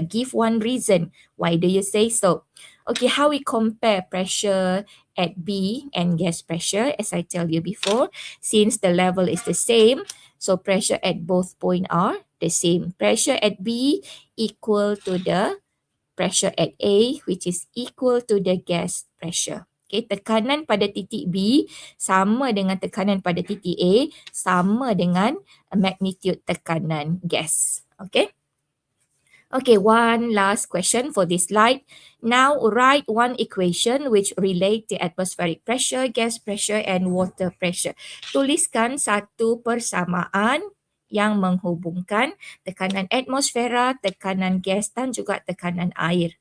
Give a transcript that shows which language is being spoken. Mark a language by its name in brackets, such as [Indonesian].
[English] Give one reason. Why do you say so? Okay, how we compare pressure at B and gas pressure, as I tell you before, since the level is the same, so pressure at both points are the same. Pressure at B equal to the pressure at A, which is equal to the gas pressure. [Malay] Okay, tekanan pada titik B sama dengan tekanan pada titik A, sama dengan magnitude tekanan gas. [English] Okay. Okay, one last question for this slide. Now write one equation which relate the atmospheric pressure, gas pressure and water pressure. [Malay] Tuliskan satu persamaan yang menghubungkan tekanan atmosfera, tekanan gas dan juga tekanan air.